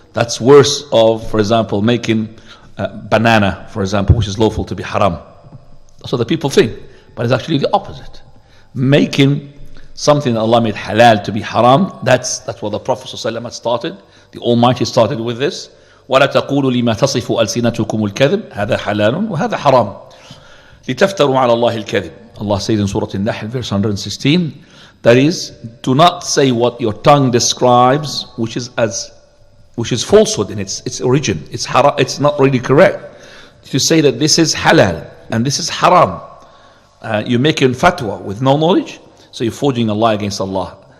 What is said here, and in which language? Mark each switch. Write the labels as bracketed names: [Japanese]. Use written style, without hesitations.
[English] That's worse of, for example, making banana, for example, which is lawful to be haram. That's what the people think. But it's actually the opposite. Making something that Allah made halal to be haram, that's what the Prophet ﷺ had started. The Almighty started with this. [Arabic] ولا تقولوا لما تصف ألسنتكم الكذب هذا حلال وهذا حرام لتفتروا على الله الكذب. [English] Allah says in Surah An-Nahl, verse 116, that is, do not say what your tongue describes, which is falsehood in its origin. It's haram. It's not really correct to say that this is halal and this is haram. You're making fatwa with no knowledge, so you're forging a lie against Allah.